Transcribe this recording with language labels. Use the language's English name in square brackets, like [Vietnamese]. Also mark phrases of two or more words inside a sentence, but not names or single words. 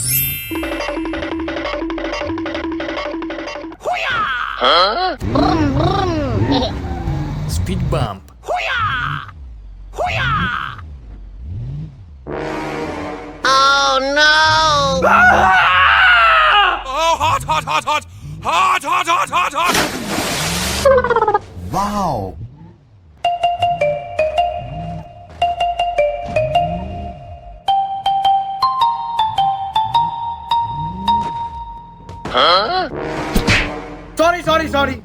[English] Huh? Speed bump. Oh no! Oh, hot, hot, hot, hot! Hot, hot, hot, hot, hot! Wow! Huh? Sorry, sorry, sorry.